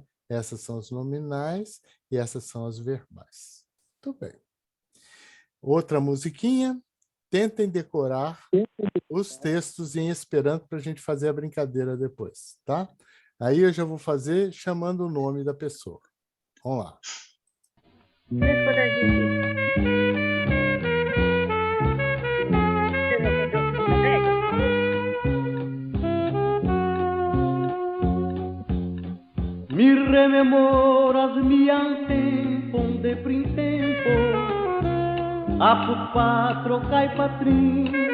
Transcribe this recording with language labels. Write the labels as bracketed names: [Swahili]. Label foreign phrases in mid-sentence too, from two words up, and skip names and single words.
[Portuguese] Essas são as nominais e essas são as verbais. Muito bem. Outra musiquinha. Tentem decorar os textos em Esperanto para a gente fazer a brincadeira depois, tá? Aí eu já vou fazer chamando o nome da pessoa. Vamos lá. [Esperanto] Mi rememoras mi tempum de printempo, apud patro cae patrin,